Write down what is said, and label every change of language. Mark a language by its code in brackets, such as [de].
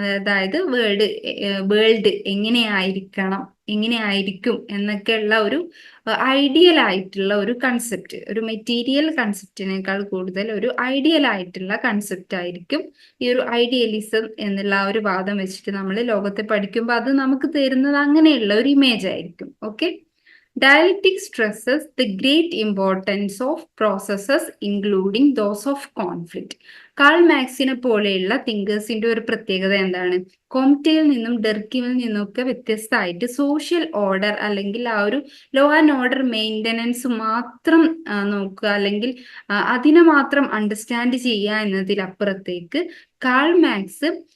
[ml] അതായത് വേൾഡ് എങ്ങനെയായിരിക്കണം, എങ്ങനെയായിരിക്കും എന്നൊക്കെയുള്ള ഒരു ഐഡിയൽ ആയിട്ടുള്ള ഒരു കൺസെപ്റ്റ്, ഒരു മെറ്റീരിയൽ കൺസെപ്റ്റിനേക്കാൾ കൂടുതൽ ഒരു ഐഡിയൽ ആയിട്ടുള്ള കൺസെപ്റ്റ് ആയിരിക്കും ഈ ഒരു ഐഡിയലിസം എന്നുള്ള ആ ഒരു വാദം വെച്ചിട്ട് നമ്മൾ ലോകത്തെ പഠിക്കുമ്പോൾ അത് നമുക്ക് തരുന്നത് അങ്ങനെയുള്ള ഒരു ഇമേജ് ആയിരിക്കും. [en] Okay, dialectic stresses the great importance of processes including those of conflict. [ml] Call മാക്സിനെ പോലെയുള്ള തിങ്കേഴ്സിന്റെ ഒരു പ്രത്യേകത എന്താണ്? കോംറ്റയിൽ നിന്നും ഡെർക്കിമിൽ നിന്നൊക്കെ വ്യത്യസ്തമായിട്ട് സോഷ്യൽ ഓർഡർ അല്ലെങ്കിൽ ആ ഒരു ലോ ആൻഡ് ഓർഡർ മെയിൻ്റനൻസ് മാത്രം നോക്കുക അല്ലെങ്കിൽ അതിനെ മാത്രം അണ്ടർസ്റ്റാൻഡ് ചെയ്യുക എന്നതിലപ്പുറത്തേക്ക് കാൾ മാക്സ്